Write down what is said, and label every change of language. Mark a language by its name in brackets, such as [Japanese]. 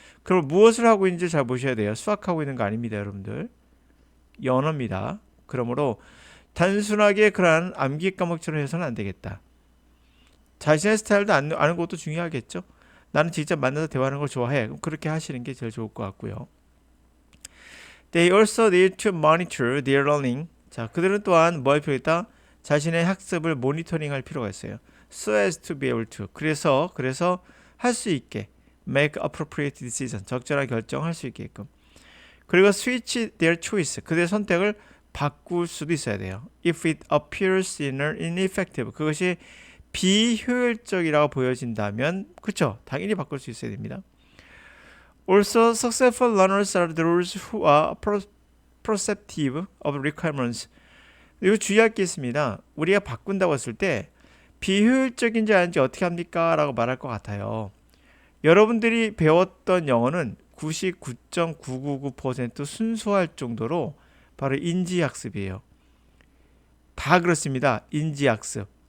[Korean] 그럼 무엇을 하고 있는지 잘 보셔야 돼요. 수학하고 있는 거 아닙니다, 여러분들. 이 언어입니다. 그러므로 단순하게 그러한 암기 과목처럼 해서는 안 되겠다. 자신의 스타일도 아는 것도 중요하겠죠. 나는 직접 만나서 대화하는 걸 좋아해. 그럼 그렇게 하시는 게 제일 좋을 것 같고요. [English] They also need to monitor their learning. [Korean] 자, 그들은 또한 뭐 할 필요가 있다? 자신의 학습을 모니터링할 필요가 있어요. [English] So as to be able to. [Korean] 그래서 할 수 있게 [English] make appropriate decision. [Korean] 적절한 결정할 수 있게끔. 그리고 [English] switch their choice. [Korean] 그들의 선택을 바꿀 수도 있어야 돼요. [English] If it appears ineffective. [Korean] 그것이 비효율적이라고 보여진다면, 그렇죠? 당연히 바꿀 수 있어야 됩니다. [English] Also, successful learners are those who are perceptive of requirements. [Korean] 이거 주의할 게 있습니다. 우리가 바꾼다고 했을 때 비효율적인지 아닌지 어떻게 합니까? 라고 말할 것 같아요. 여러분들이 배웠던 영어는 99.999% 순수할 정도로 바로 인지학습이에요. 다 그렇습니다. 인지학습.